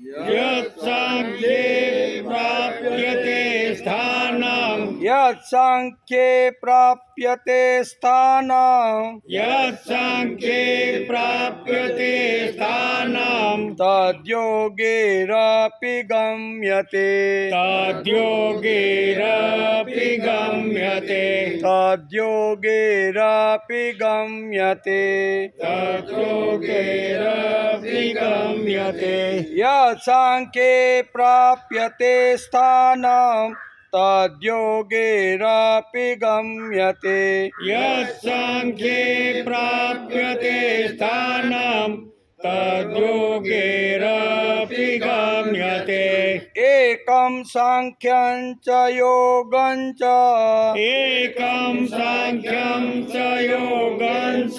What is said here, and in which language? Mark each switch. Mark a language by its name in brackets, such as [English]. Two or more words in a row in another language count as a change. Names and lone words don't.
[Sanskrit] यत्साङ्ख्ये प्राप्यते स्थानं યત્સાંખ્ये પ્રાપ્યતે સ્થાનમ. यत्साङ्ख्ये प्राप्यते स्थानं તદ્યોગેરપી ગમ્યતે. तद्योगेरपि गम्यते તદ્યોગેરપી ગમ્યતે. तद्योगेरपि गम्यते યત્સાંખ્ये પ્રાપ્યતે સ્થાનમ તદ્યોગેરપી ગમ્યતે. यत्साङ्ख्ये प्राप्यते स्थानं तद्योगेरपि गम्यते એકમ સાંખ્યં ચ યોગં ચ. एकं साङ्ख्यं च योगं च